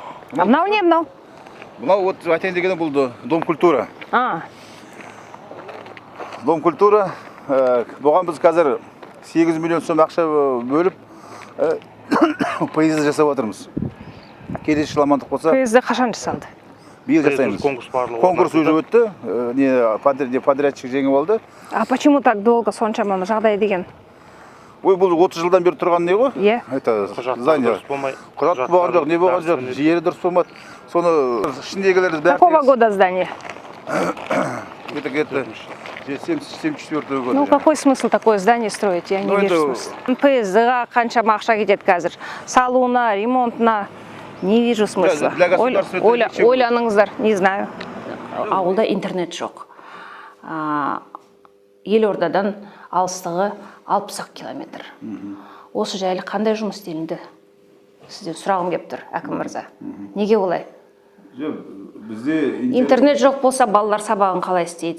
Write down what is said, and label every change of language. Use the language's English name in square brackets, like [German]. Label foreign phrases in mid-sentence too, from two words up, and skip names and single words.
[Kazakh] А мынау не мынау? Мынау вот айтайын дегенім бұл [Russian] Дом культура. Дом культура. [Kazakh] Бұған біз қазір 8 миллион сом ақша бөліп поезд жасап отырмыз. Келесі жыл амандық болса. Поезд қашан жасалды? Биыл жасаймыз. Конкурс уже өтті. Подрядчик жеңіп алды. [Russian] А почему так долго [Kazakh] соншама жағдай деген? Ой, бұл 30 жылдан бері тұрған не ғой? Е. [Russian] Это здание. [Kazakh] Құжат болған жоқ, не болған жоқ, жері дұрыс болмады. Соны ішіндегілер бәрі. [Russian] Какого года здание? Это 74 года. Ну, какой смысл такое здание строить? Я не вижу смысла. [Kazakh] ПСД-ға қаншама ақша кетеді қазір? Салуына, ремонтына. [Russian] Не вижу смысла. [Kazakh] Ойланыңыздар, [Russian] не знаю. [Kazakh] Ауылда интернет жоқ. Елордадан алыстығы 60 километр. Осы жайлы қандай жұмыс істелінді? Сізден сұрағым келіп тұр, әкім мырза. Неге олай? Интернет жоқ болса, балалар сабағын қалай істейді?